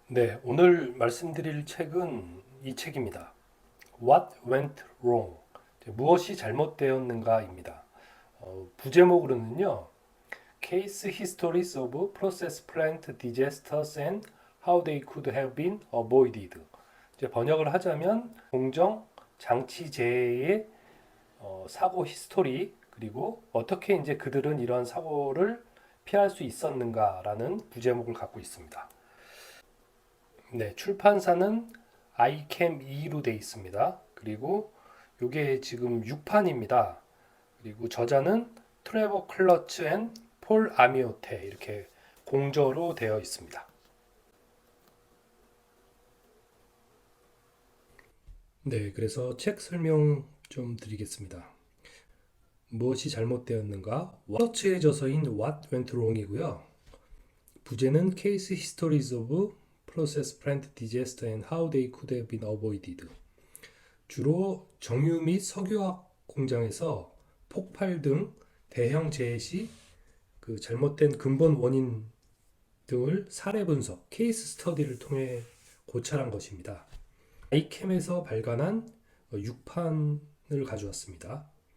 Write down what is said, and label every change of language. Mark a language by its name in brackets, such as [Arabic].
[Korean] 네, 오늘 말씀드릴 책은 이 책입니다. [English] What went wrong? [Korean] 무엇이 잘못되었는가입니다. 부제목으로는요, [English] Case Histories of Process Plant Disasters and How They Could Have Been Avoided. [Korean] 이제 번역을 하자면 공정 장치 재해의 사고 히스토리 그리고 어떻게 이제 그들은 이러한 사고를 피할 수 있었는가라는 부제목을 갖고 있습니다. 네, 출판사는 아이캠2로 되어 있습니다. 그리고 이게 지금 6판입니다. 그리고 저자는 트레버 클러츠 앤 폴 아미오테 이렇게 공저로 되어 있습니다. 네, 그래서 책 설명 좀 드리겠습니다. 무엇이 잘못되었는가? 클러츠의 저서인 What Went Wrong이고요. 부제는 [English] Case Histories of Process Plant Disaster and How They Could Have Been Avoided. [Korean] 주로 정유 및 석유화학 공장에서 폭발 등 대형 재해 시 그 잘못된 근본 원인 등을 사례 분석, 케이스 스터디를 통해 고찰한 것입니다. 아이캠에서 발간한 6판을 가져왔습니다.